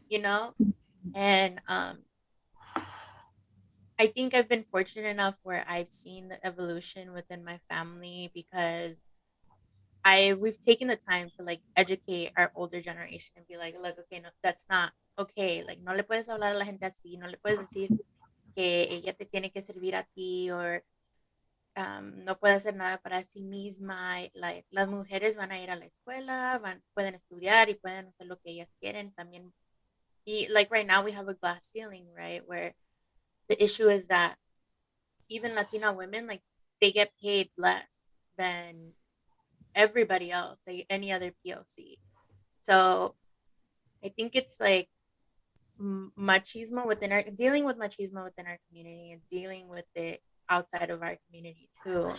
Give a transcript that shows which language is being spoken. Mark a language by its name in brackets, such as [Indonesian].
[English] You know? And I think I've been fortunate enough where I've seen the evolution within my family because we've taken the time to like educate our older generation and be like, look, okay, no, that's not okay. [Spanish] Like, no le puedes hablar a la gente así, no le puedes decir que ella te tiene que servir a ti, or no puede hacer nada para sí misma. Like, las mujeres van a ir a la escuela, pueden estudiar y pueden hacer lo que ellas quieren también. [English] Y like right now we have a glass ceiling, right? Where the issue is that even Latina women, like, they get paid less than everybody else, like any other POC. So I think it's like machismo dealing with machismo within our community and dealing with it outside of our community too.